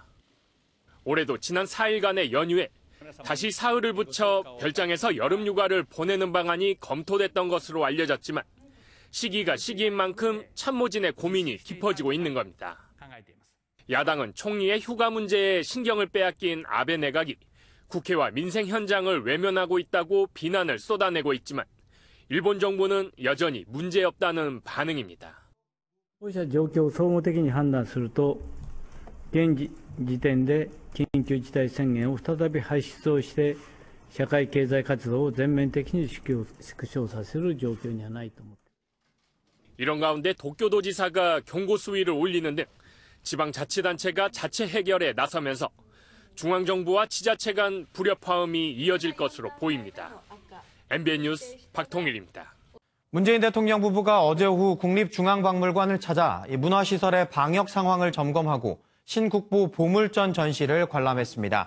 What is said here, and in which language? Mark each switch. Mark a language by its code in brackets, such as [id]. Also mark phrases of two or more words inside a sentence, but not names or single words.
[ko] 올해도 지난 4일간의 연휴에 다시 사흘을 붙여 별장에서 여름 휴가를 보내는 방안이 검토됐던 것으로 알려졌지만 시기가 시기인 만큼 참모진의 고민이 깊어지고 있는 겁니다. 야당은 총리의 휴가 문제에 신경을 빼앗긴 아베 내각이 국회와 민생 현장을 외면하고 있다고 비난을 쏟아내고 있지만 일본 정부는 여전히 문제없다는 반응입니다. [ja] こうした状況を総合的に判断すると、現時点で緊急事態宣言を再び発出をして、社会経済活動を全面的に縮小させる状況にはないと思っています。 [ko] 이런 가운데 도쿄도지사가 경고 수위를 올리는 등 지방자치단체가 자체 해결에 나서면서 중앙정부와 지자체 간 불협화음이 이어질 것으로 보입니다. MBN 뉴스 박통일입니다. 문재인 대통령 부부가 어제 오후 국립중앙박물관을 찾아 문화시설의 방역 상황을 점검하고 신국보 보물전 전시를 관람했습니다.